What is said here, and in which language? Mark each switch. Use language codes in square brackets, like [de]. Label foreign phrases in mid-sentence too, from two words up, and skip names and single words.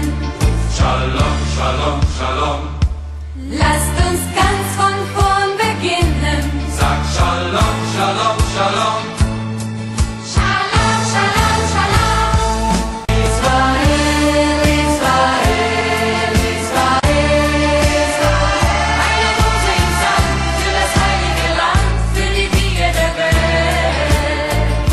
[he] Shalom, Shalom, Shalom. [de] lasst uns ganz von vorn beginnen. Sag [he] Shalom, Shalom, Shalom. Shalom, Shalom, Shalom. [de] Israel, Israel, Israel, eine Rose im Sand für das heilige Land, für die Wiege der Welt.